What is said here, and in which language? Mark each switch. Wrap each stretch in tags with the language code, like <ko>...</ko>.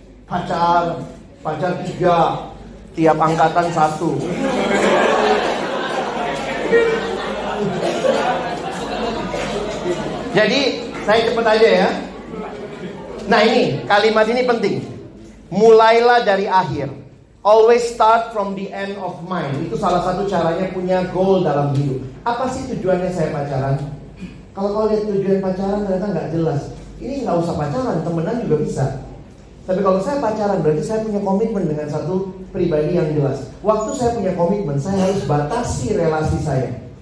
<id>Pacar 3, tiap angkatan 1. Jadi saya cepet aja ya. Nah ini kalimat ini penting. Mulailah dari akhir.</id> <en>Always start from the end of mind.</en> <id>Itu salah satu caranya punya goal dalam hidup. Apa sih tujuannya saya pacaran? Kalau kau lihat tujuan pacaran ternyata nggak jelas. Ini nggak usah pacaran, temenan juga bisa. Tapi kalau saya pacaran berarti saya punya komitmen dengan satu pribadi yang jelas. Waktu saya punya komitmen, saya harus batasi relasi saya.</id>